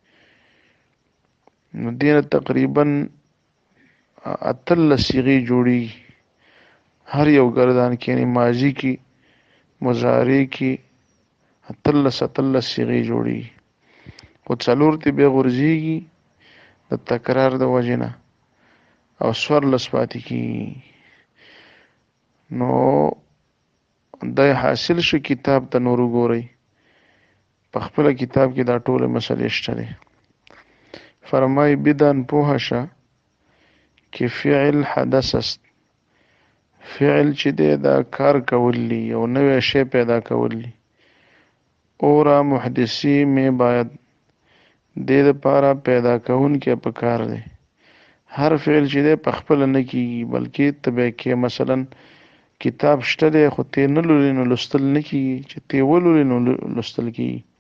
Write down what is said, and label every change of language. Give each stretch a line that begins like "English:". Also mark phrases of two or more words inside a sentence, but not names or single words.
Pashto: نو دې نه تقریبا 18 صیغې جوړېږي، هر یو ګردان کې یعنی ماضي کې، مضارع کې 18 صیغې جوړېږي، خو 4 ته بیا غورځېږي د تکرار د وجې نه او 14 پاتې کېږي. نو دا حاصل شو کتاب ته نور وګورئ، په خپله کتاب کې دا ټولې مسلې شته دی.
Persian: فرمای بدان
Pashto: پوه شه
Persian: که فعل حدث است.
Pashto: فعل چې دی دا کار کول دی، یو نوی شی پیدا کول دی.
Persian: اورا محدثی می باید،
Pashto: دې دپاره پیدا کوونکی په کار دی. هر فعل چې دی په خپله نه کېږي بلکې ته به یې کې. مثلا کتاب شته دی خو تی نه لولې نو لوستل نه کېږي، چې تی ولولې نو لوستل کېږي.